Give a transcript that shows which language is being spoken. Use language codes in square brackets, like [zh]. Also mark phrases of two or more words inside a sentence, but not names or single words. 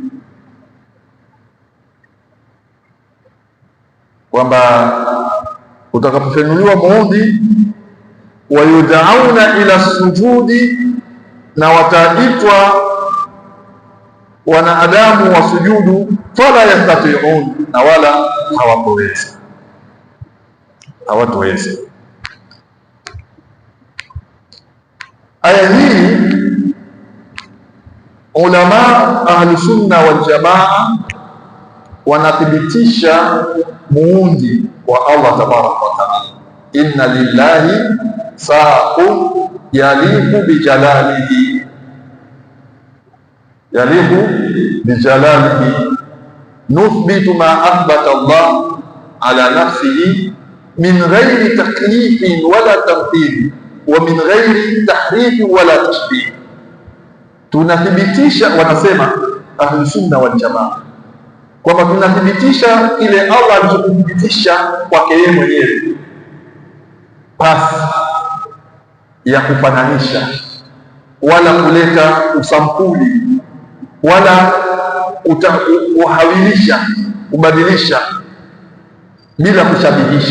[sw] kwamba utakapopenuliwa muundi, [ar] ويدعون إلى السجود, [sw] na wataitwa wanadamu wa sujudu, [ar] فلا يستطيعون, [sw] na wala hawatoweza. Aya hii [ar] علماء أهل السنة والجماعة [sw] wanathibitisha muundi wa Allah [ar] تبارك وتعالى. إن لله ساقا يليق بجلاله نثبت ما أثبت الله على نفسه من غير تكييف ولا تمثيل ومن غير تحريف ولا تشبيه. [sw] Tunathibitisha, wanasema [ar] أهل السنة والجماعة, [sw] kwamba tunathibitisha ile Allah alichothibitisha kwake yeye mwenyewe, pasi ya kufananisha wala kuleta usampuli wala kuhawilisha, kubadilisha bila kushabihisha.